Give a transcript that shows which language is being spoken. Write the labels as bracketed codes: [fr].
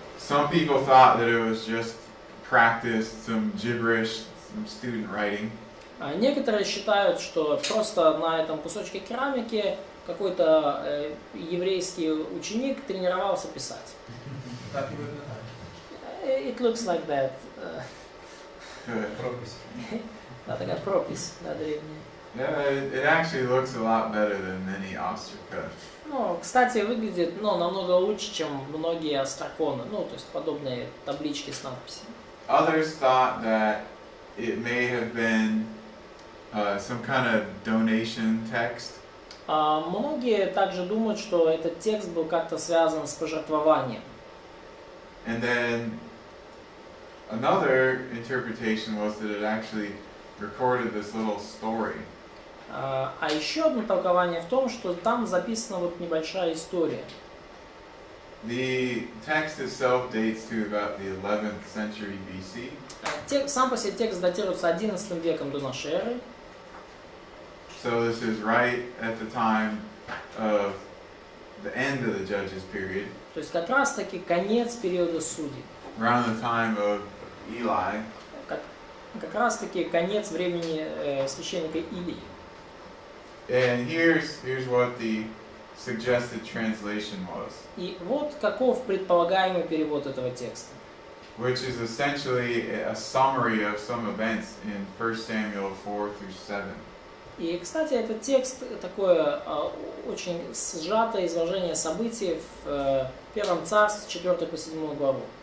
[en] Some people thought that it was just practice, some gibberish, some student writing. [ru] А некоторые считают, что просто на этом кусочке керамики какой-то еврейский ученик тренировался писать. Так и выглядит. [en] It looks like that. [ru] Пропись. Да, такая пропись, да, древняя. [en] Yeah, it actually looks a lot better than any ostraca. [ru] Ну, кстати, выглядит, ну, намного лучше, чем многие остроконы, ну, то есть подобные таблички с надписями. [en] Others thought that it may have been some kind of donation text. [ru] Многие также думают, что этот текст был как-то связан с пожертвованием. [en] And then another interpretation was that it actually recorded this little story. [ru] А еще одно толкование в том, что там записана вот небольшая история. [en] The text itself dates to about the 11th century BC. [ru] Сам по себе текст датируется 11 веком до нашей эры. [en] So this is right at the time of the end of the Judges period. [ru] То есть как раз таки конец периода судей. [en] Around the time of Eli. [ru] Как раз таки конец времени священника Илии. [en] And here's what the suggested translation was. [ru] И вот каков предполагаемый перевод этого текста. [en] Which is essentially a summary of some events in 1 Samuel 4-7. [ru] И, кстати, этот текст такое очень сжатое изложение событий в Первом Царстве, 4 по 7 главу.